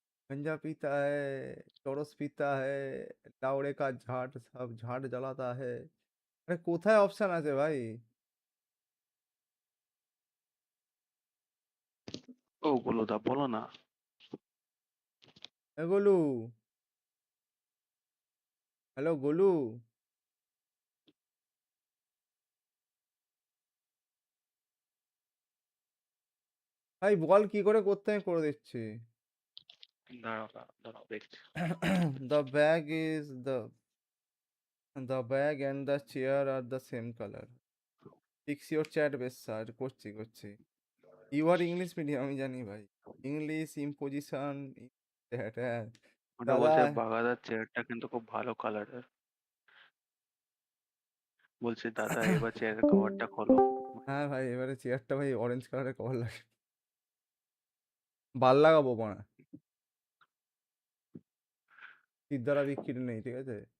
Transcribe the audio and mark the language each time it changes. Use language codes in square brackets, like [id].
[hi] गंजा पीता है, चरस पीता है, लावड़े का झाड़ सब झाड़ जलाता है। [bn] अरे কোথায় অপশন আছে ভাই? ও বলো দা বলো না এ গোলু, হ্যালো গোলু, ভাই বল কি করে করতে, আমি করে দিচ্ছি। দাঁড়াও দেখছি [en] The bag is the bag and the chair are the same color. Fix your chat best sir, [bn] করছি। [en] You are English medium, [bn] আমি জানি ভাই। ইংলিশ ইম্পোজিশন হ্যাঁ ওটা দাদা। বলছে বাগাদার চেয়ারটা কিন্তু খুব ভালো কালারের বলছে দাদা এবার চেয়ারের কভারটা খোলো হ্যাঁ ভাই, এবারে চেয়ারটা ভাই অরেঞ্জ কালারের কভার লাগে, ভাল লাগাবো মানে সিদ্ধারা বিক্রি নেই, ঠিক আছে।